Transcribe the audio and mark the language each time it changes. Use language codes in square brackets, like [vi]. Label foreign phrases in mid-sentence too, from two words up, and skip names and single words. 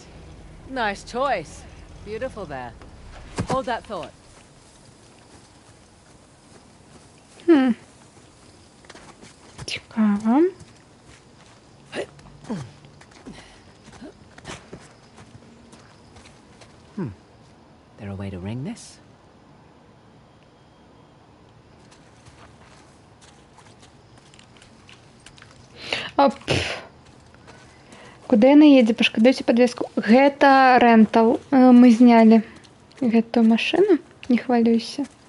[en] Nice choice. Beautiful there. Hold that thought. [be] Цікаво. [en] There a way to ring this? [be] Оп. Куды яна едзе? Пашкадуйце падвеску. Гэта рэнтал. Мы знялі гэтую машыну. Не хвалюйся.